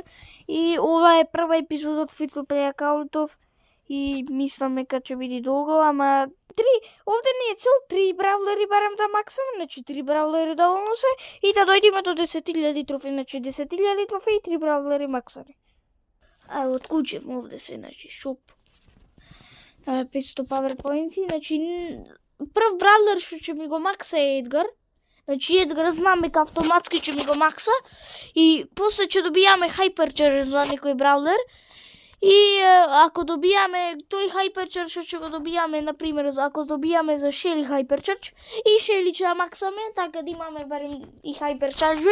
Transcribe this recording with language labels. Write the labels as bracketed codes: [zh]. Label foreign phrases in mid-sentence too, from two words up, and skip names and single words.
[mk] И ова е прва епизода од [en] Free to Play [mk] акаунтов и мислам дека ќе биде долго, ама овде не е цел 3 бравлери барем да максим, значи 3 бравлери доволно се и да дојдеме до 10.000 трофеи, значи 10.000 трофеи и 3 бравлери максани. Отклучивме овде се, значи шоп. [en] 500 power points. [mk] Значи прв бравлер што ќе ми го макса е Едгар. Значи Едгар знам дека автоматски ќе ми го макса и после ќе добијаме хайперчарж за некој бравлер. И ако добијаме тој хайперчарж што ќе го добијаме, на пример, ако добијаме за Шели хайперчарж и Шели ќе ја максаме, така да имаме барем и хайперчаржови.